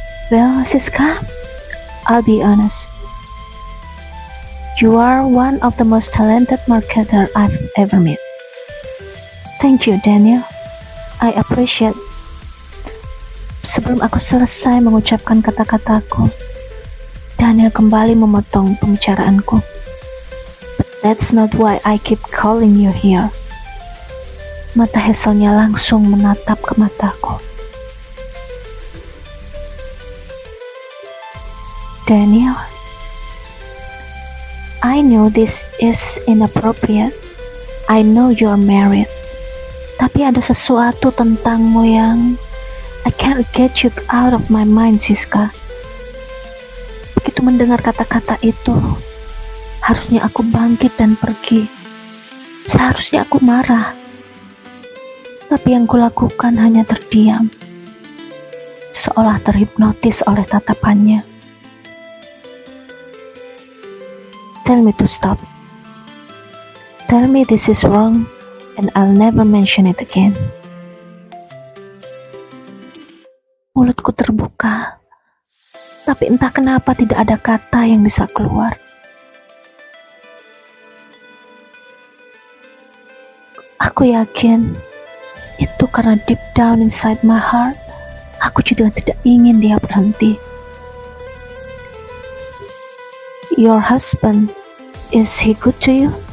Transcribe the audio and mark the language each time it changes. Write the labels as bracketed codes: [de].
[en] Well, Siska, I'll be honest. You are one of the most talented marketer I've ever met. Thank you, Daniel. I appreciate. [id] Sebelum aku selesai mengucapkan kata-kataku, Daniel kembali memotong pembicaraanku. [en] But that's not why I keep calling you here. [id] Mata Hazelnya langsung menatap ke mataku. [en] Daniel, I know this is inappropriate. I know you're married. [id] Tapi ada sesuatu tentangmu yang [en] I can't get you out of my mind, Siska. [id] Begitu mendengar kata-kata itu, harusnya aku bangkit dan pergi. Seharusnya aku marah. Tapi yang kulakukan hanya terdiam, seolah terhipnotis oleh tatapannya. [en] Tell me to stop. Tell me this is wrong and I'll never mention it again. [id] Mulutku terbuka, tapi entah kenapa tidak ada kata yang bisa keluar. Aku yakin itu karena [en] deep down inside my heart, [id] aku juga tidak ingin dia berhenti. [en] Your husband, is he good to you?